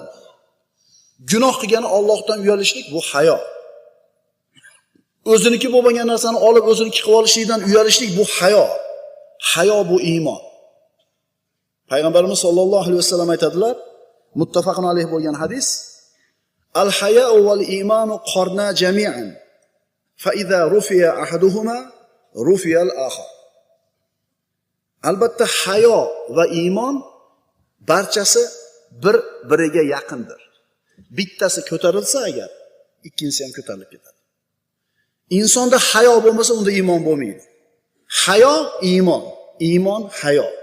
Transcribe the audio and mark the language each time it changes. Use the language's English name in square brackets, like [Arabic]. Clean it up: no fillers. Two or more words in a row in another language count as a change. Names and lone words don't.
[Uzbek] Gunoh qilgani Allohdan uyalishlik bu hayo. O'ziniki bo'lmagan narsani olib o'ziniki qilib olishlikdan uyalishlik bu hayo. Hayo bu iymon. Payg'ambarimiz [Arabic] صلى الله عليه وسلم [Uzbek] aytadilar, [Arabic] متفق عليه [Uzbek] bo'lgan hadis: [Arabic] "الحياء والإيمان قرنا جميعا. فإذا رفع أحدهما رفع الآخر." [Uzbek] Albatta hayo va iymon barchasi bir-biriga yaqindir. Bittasi ko'tarilsa agar, ikkinchisi ham ko'tarilib ketadi. Insonda hayo bo'lmasa, unda iymon bo'lmaydi. Hayo iymon, iymon hayo.